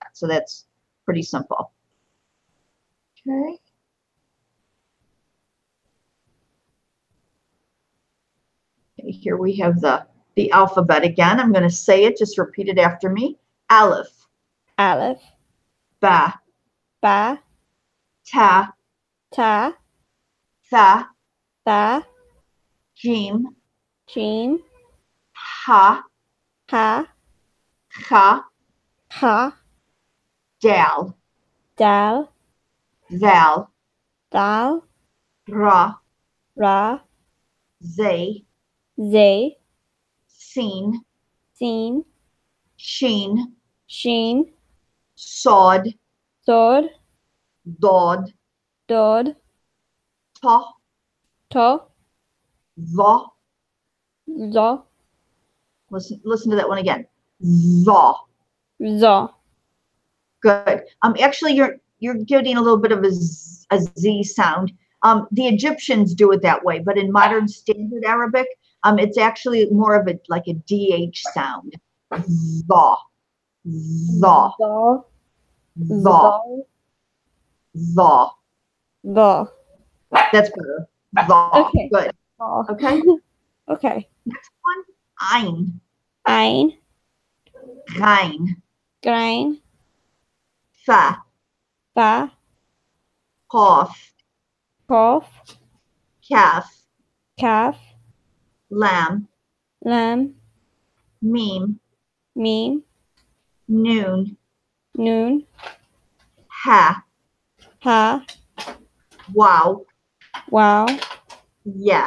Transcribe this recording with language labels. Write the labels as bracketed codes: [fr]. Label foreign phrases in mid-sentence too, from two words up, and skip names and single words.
[en] So that's pretty simple. Okay. Okay, here we have the alphabet again. I'm going to say it. Just repeat it after me. Aleph. Aleph. Ba. Ba. Ta. Ta. Tha. Tha. Jim. Jim. Ha. Ha. Kha. Ha. Dal. Dal. Val. Dal. Ra. Ra. Zay. Zay. Sin. Sin. Sheen. Sheen. Sod. Sod. Dod. Dod. Ta. To. Va. Zo. Listen to that one again. Va. Zo. Good. Actually, you're getting a little bit of a Z sound. The Egyptians do it that way, but in modern standard Arabic, it's actually more of a like a DH sound. Va. Va. Zo. Va. Va. Zo. That's better. Va. Okay. Good. Zo. Okay. Okay. Next one. Ein. Ein. Rein. Grain. Fa. Fa. Qaf. Kof. Kaf. Calf. Lam. Lamb. Meme. Meme. Noon. Noon. Ha. Ha. Wow. Wow. Yeah.